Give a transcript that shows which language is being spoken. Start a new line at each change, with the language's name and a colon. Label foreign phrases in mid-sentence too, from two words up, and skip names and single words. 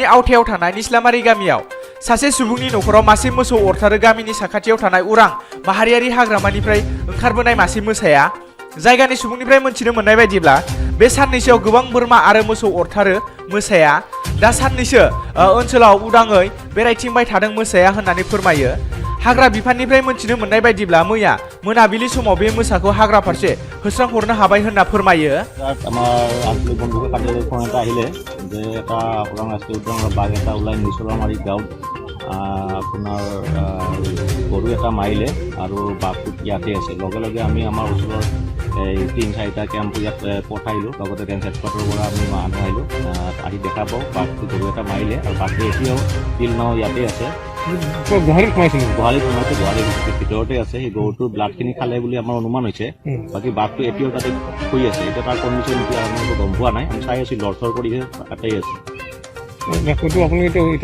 Bodo: आवथायाव थानाय निस्लामारि गामियाव सासे सुबुंनि न'खराव मासे मोसौ अरथारो गामिनि साखाथियाव थानाय उरां माहारियारि हाग्रामानिफ्राय ओंखारबोनाय मासे मोसाया जायगानि सुबुंनिफ्राय मोनथिनो मोननाय बायदिब्ला बे साननैसोआव गोबां बोरमा आरो मोसौ अरथारो मोसाया दा साननैसो ओनसोलाव उदाङै बेरायथिंबाय थादों मोसाया होननानै फोरमायो हाग्रा बिफाननिफ्राय मोनथिनो मोननाय बायदिब्ला मैया मोनाबिलि समाव बे मोसाखौ हाग्रा फारसे होस्रांहरनो हाबाय होनना फोरमायो
Assamese: আমাৰ আঞ্চলিক বন্ধুকে কাৰ্যালয় ফোন এটা আহিলে যে এটা ওৰাং ৰাষ্ট্ৰীয় উদ্যানৰ বাঘ এটা ওলাই নিচলামাৰী গাঁৱত আপোনাৰ গৰু এটা মাৰিলে আৰু বাঘটো ইয়াতে আছে লগে লগে আমি আমাৰ ওচৰৰ এই 3-4টা কেম্প ইয়াত পঠাইলোঁ লগতে ট্ৰেন্সপৰ্টৰ পৰা আমি মানুহ আহিলোঁ আহি দেখা পাওঁ বাঘটো গৰু এটা মাৰিলে আৰু বাঘটো এতিয়াও তিল নাও ইয়াতে আছে গোহালিত সোমাইছে গোহালিৰ ভিতৰতে আছে সেই গৰুটোৰ ব্লাডখিনি খালে বুলি আমাৰ অনুমান হৈছে বাকী বাঘটো এতিয়াও তাতে শুই আছে এতিয়া তাৰ কণ্ডিশ্যন এতিয়া আমি গম পোৱা নাই আমি চাই আছোঁ লৰচৰ কৰিহে তাতেই আছে এতিয়ালৈ